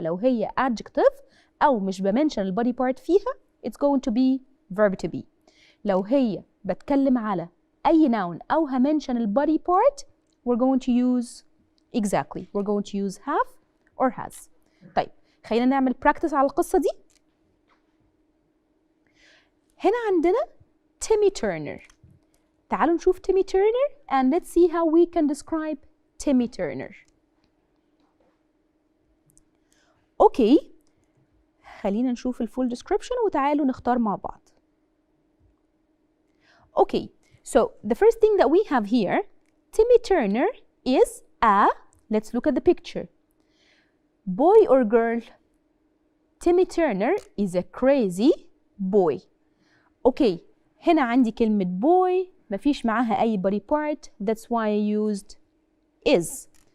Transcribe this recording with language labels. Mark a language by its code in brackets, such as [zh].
[ar] لو هي adjective او مش بمنشن البادي بارت فيها [en] it's going to be verb to be. [ar] لو هي بتكلم على اي noun او همنشن البادي بارت [en] we're going to use we're going to use have or has. [ar] طيب خلينا نعمل practice على القصه دي. هنا عندنا [en] Timmy Turner. [ar] تعالوا نشوف [en] Timmy Turner and let's see how we can describe Timmy Turner. [ar] اوكي، خلينا نشوف الفول description وتعالوا نختار مع بعض. [en] Okay, so the first thing that we have here, Timmy Turner is a, let's look at the picture. Boy or girl? Timmy Turner is a crazy boy. Okay, [ar] هنا عندي كلمة [en] boy [ar] مفيش معاها أي [en] body part, that's why I used is.